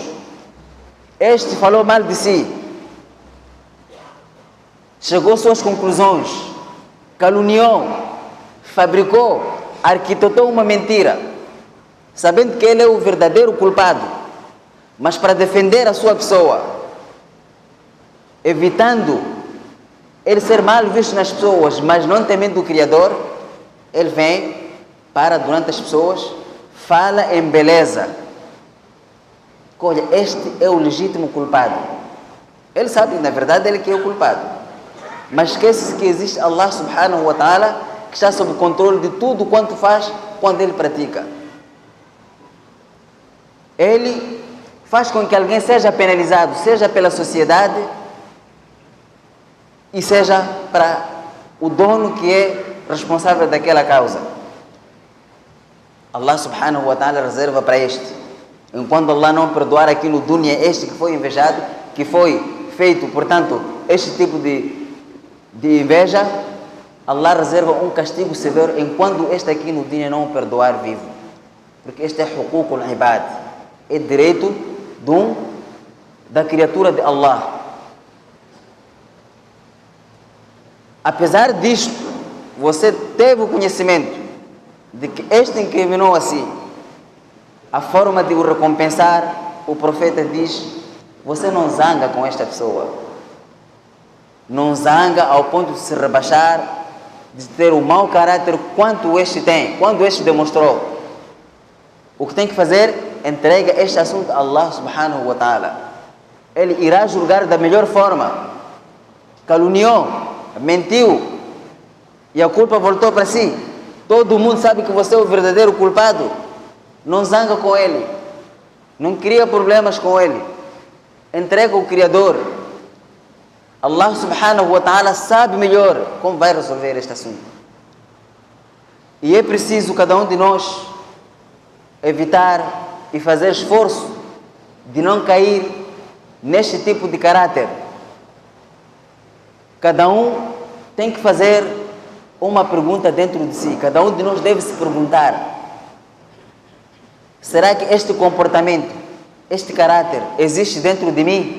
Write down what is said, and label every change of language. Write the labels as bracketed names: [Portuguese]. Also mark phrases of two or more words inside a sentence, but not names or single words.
[Portuguese] Este falou mal de si, chegou às suas conclusões, caluniou, fabricou, arquitetou uma mentira, sabendo que ele é o verdadeiro culpado, mas para defender a sua pessoa, evitando ele ser mal visto nas pessoas, mas não temendo o Criador, ele vem, para durante as pessoas, fala em beleza. Olha, este é o legítimo culpado. Ele sabe, na verdade, ele que é o culpado. Mas esquece-se que existe Allah [Arabic] سبحانه وتعالى, [Portuguese] que está sob controle de tudo quanto faz quando ele pratica. Ele faz com que alguém seja penalizado, seja pela sociedade e seja para o dono que é responsável daquela causa. Allah [Arabic] سبحانه وتعالى [Portuguese] reserva para este. Enquanto Allah não perdoar aqui no dunya, este que foi invejado, que foi feito, portanto, este tipo de inveja, Allah reserva um castigo severo enquanto este aqui no dunya não o perdoar vivo. Porque este é [Arabic] حقوق العباد, [Portuguese] é direito da criatura de Allah. Apesar disto, você teve o conhecimento de que este incriminou assim, a forma de o recompensar, o profeta diz: você não zanga com esta pessoa, não zanga ao ponto de se rebaixar, de ter o mau caráter quanto este tem, quando este demonstrou. O que tem que fazer? Entrega este assunto a Allah [Arabic] سبحانه وتعالى. [Portuguese] Ele irá julgar da melhor forma. Caluniou, mentiu e a culpa voltou para si. Todo mundo sabe que você é o verdadeiro culpado. Não zanga com ele, não cria problemas com ele, entrega o Criador. Allah [Arabic] سبحانه وتعالى [Portuguese] sabe melhor como vai resolver este assunto. E é preciso cada um de nós evitar e fazer esforço de não cair neste tipo de caráter. Cada um tem que fazer uma pergunta dentro de si, cada um de nós deve se perguntar: será que este comportamento, este caráter existe dentro de mim?